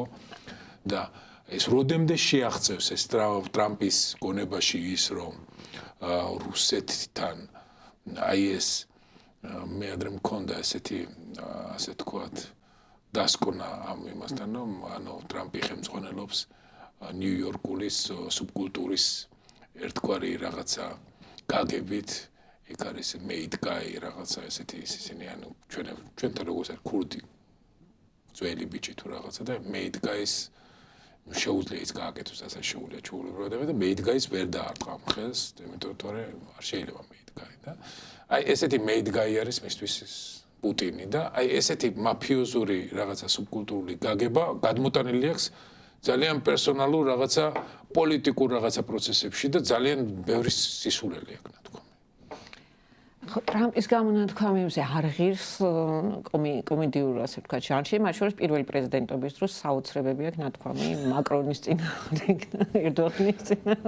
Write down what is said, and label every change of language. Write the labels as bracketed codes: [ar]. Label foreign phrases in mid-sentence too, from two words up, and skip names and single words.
[ka] და ეს როდემდე შეაღწევს ეს ტრამპის გონებაში ის რომ რუსეთთან აი ეს მე ადრე მქონდა ესეთი ასე თქვათ დასკვნა ამ იმასთან რომ ანუ ტრამპი ხელმძღვანელობს ნიუ-იორკულის სუბკულტურის ერთგვარი რაღაცა გაგებით იქ არის [en] made guy [ka] რაღაცა ესეთი ისინი ანუ ჩვენთან როგორც არის ქურდი ძველი ბიჭი თუ რაღაცა და [en] made guys [ka] შეუძლია ის გააკეთოს ასე შეუძლია ჩაულებროდება და [en] made guys [ka] ვერ დაარტყა ამ ხელს იმიტომ რომ არ შეიძლება [en] made guy [ka] და აი ესეთი [en] made guy [ka] არის მისთვის პუტინი და აი ესეთი მაფიოზური რაღაცა სუბკულტურული გაგება გადმოტანილი აქვს ძალიან პერსონალურ რაღაცა პოლიტიკურ რაღაცა პროცესებში და ძალიან ბევრი სისულელი აქვს ნათქვამი. ტრამპის გამონათქვამებზე არ ღირს კომედიურ ასე ვთქვათ ჟანრში, მათ შორის პირველი პრეზიდენტობის დროს საოცრებები აქვს ნათქვამი მაკრონის წინააღმდეგ, ერდოღანის წინააღმდეგ.